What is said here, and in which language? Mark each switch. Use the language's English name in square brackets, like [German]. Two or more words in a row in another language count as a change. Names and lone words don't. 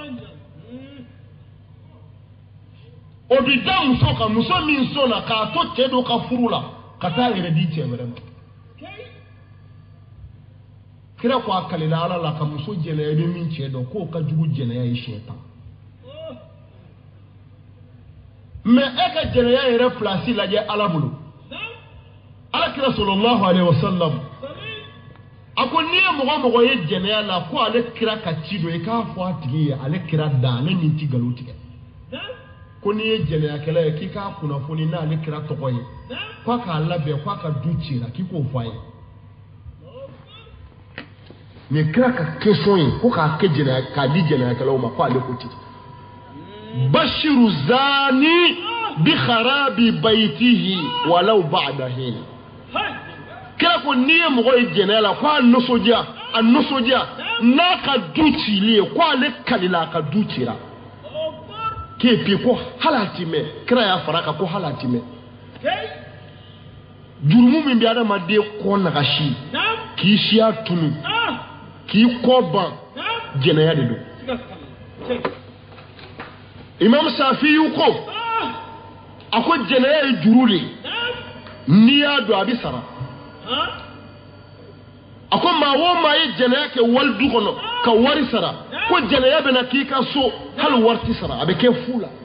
[Bambara] o bi da muso kan muso min sɔnna k'a to cɛ dɔ ka furu la ka taa yɛrɛ di cɛ wɛrɛ ma kira ko a kalila ala la ka muso jɛnɛya i bɛ min cɛ dɔn k'o ka jugu jɛnɛya ye siɲɛ 10 mais e ka jɛnɛya yɛrɛ place lajɛ ala bolo ala kira [Arabic] صلى الله عليه وسلم [Bambara] a ko n'i ye mɔgɔ ye jɛnɛya la ko ale kira ka ci dɔ i k'a fɔ a tigi ye ale kira da ale min ti nkalon tigɛ ko n'i ye jɛnɛyakɛla ye k'i k'a kunnafoni n'ale kira tɔgɔ ye k'a k'a labɛn k'a ka du cira k'i k'o fɔ a ye mais kira ka question ye ko k'a kɛ k'a di jɛnɛyakɛlaw ma ko ale ko ten [Arabic] بشر الزاني بخراب بيته ولو بعد حين [Bambara] kira ko n'i ye mɔgɔ ye jɛnɛya la ko a nisɔndiya n'a ka du cili ye ko ale kalila a ka du cira k'epi ko hali a ti mɛn kira y'a fara kan ko hali a ti mɛn jurumu min bɛ adamaden kɔ nagasi k'i siya tunu k'i kɔ ban jɛnɛya de don imam Shafi y'u ko a ko jɛnɛya ye juru de n'i y'a don a bɛ sara ako ma wo ma ye jɛnɛya kɛ wali du kɔnɔ ka wari sara ko jɛnɛya bɛna k'i ka so hali wari ti sara a bɛ kɛ fu la